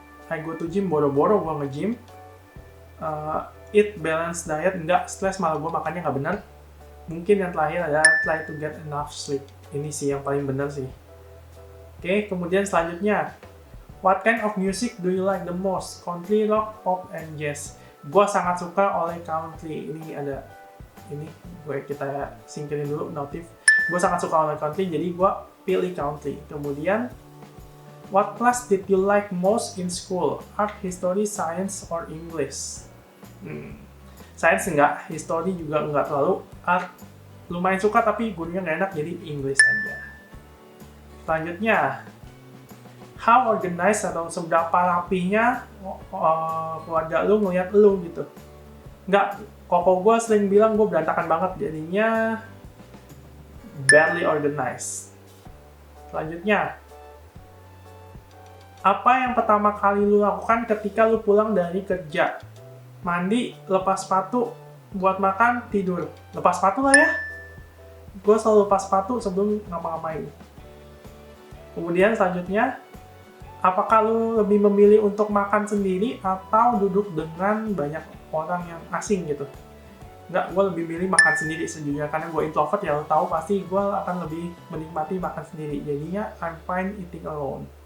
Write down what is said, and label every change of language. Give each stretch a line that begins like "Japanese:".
English: I go to gym,
Indonesian: boro-boro gue nge-gym.
English: Eat balanced diet,
Indonesian: enggak, stres malah gue makannya nggak benar. Mungkin yang terakhir adalah
English: try to get enough sleep.
Indonesian: Ini sih yang paling benar sih. Oke, kemudian selanjutnya,
English: what kind of music do you like the most? Country, rock, pop, and jazz.
Indonesian: Gue sangat suka oleh country. Ini ada ini kita singkirin dulu notif. Gue sangat suka oleh country, jadi gue pilih country. Kemudian,
English: what class did you like most in school? Art, history, science, or English?
Indonesian: Science enggak, history juga enggak terlalu. Art lumayan suka tapi gurunya nggak enak, jadi English aja. Selanjutnya,
English: how organized
Indonesian: atau seberapa rapihnya keluarga lu ngeliat lu gitu. Nggak, koko gue sering bilang gue berantakan banget, jadinya
English: badly organized.
Indonesian: Selanjutnya, apa yang pertama kali lu lakukan ketika lu pulang dari kerja? Mandi, lepas sepatu, buat makan, tidur. Lepas sepatu lah ya. Gue selalu lepas sepatu sebelum ngapa-ngapain. Kemudian selanjutnya, apakah lu lebih memilih untuk makan sendiri atau duduk dengan banyak orang yang asing gitu? Nggak, gue lebih milih makan sendiri sejujurnya, karena gue introvert ya, lo tahu pasti gue akan lebih menikmati makan sendiri. Jadinya
English: I'm fine eating alone.